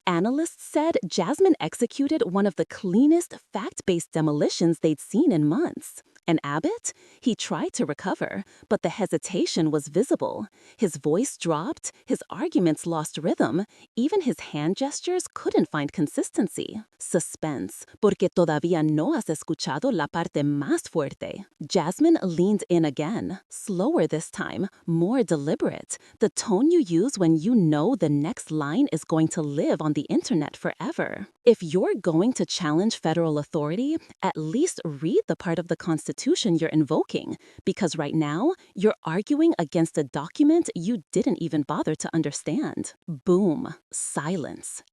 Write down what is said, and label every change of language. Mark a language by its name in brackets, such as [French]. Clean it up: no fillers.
[English] Analysts said Jasmine executed one of the cleanest, fact-based demolitions they'd seen in months. And Abbott? He tried to recover, but the hesitation was visible. His voice dropped, his arguments lost rhythm, even his hand gestures couldn't find consistency. [Spanish] Suspense, porque todavía no has escuchado la parte más fuerte. [English] Jasmine leaned in again, slower this time, more deliberate, the tone you use when you know the next line is going to live on the internet forever. If you're going to challenge federal authority, at least read the part of the Constitution you're invoking, because right now, you're arguing against a document you didn't even bother to understand. Boom. Silence.